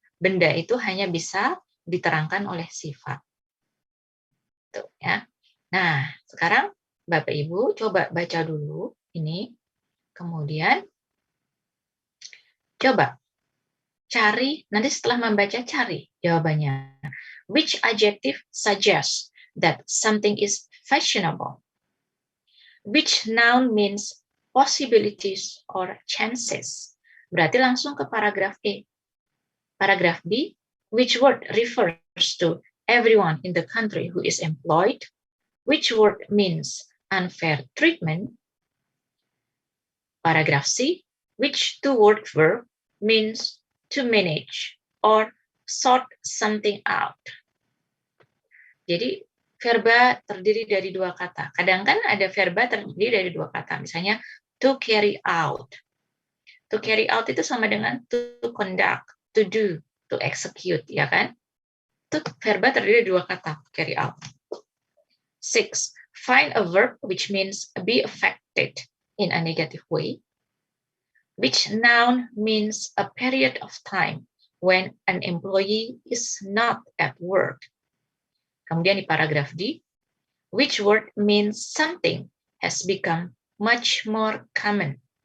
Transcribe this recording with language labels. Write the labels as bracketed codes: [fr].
[id] Benda itu hanya bisa diterangkan oleh sifat. Tuh, ya. Nah, sekarang Bapak Ibu coba baca dulu ini. Kemudian coba cari, nanti setelah membaca cari jawabannya. [en] Which adjective suggests that something is fashionable? Which noun means possibilities or chances? [id] Berarti langsung ke paragraf E. Paragraf B, [en] which word refers to everyone in the country who is employed? Which word means unfair treatment? Paragraf C, which two-word verb means to manage or sort something out? [id] Jadi verba terdiri dari dua kata. Kadang kan ada verba terdiri dari dua kata. [en] Misalnya to carry out. To carry out [id] itu sama dengan [en] to conduct, to do, to execute, ya kan? [id] Itu verba terdiri dari dua kata, carry out. 6. [en] Find a verb which means be affected in a negative way. Which noun means a period of time when an employee is not at work? [id] Kemudian di paragraf D, [en] which word means something has become much more common?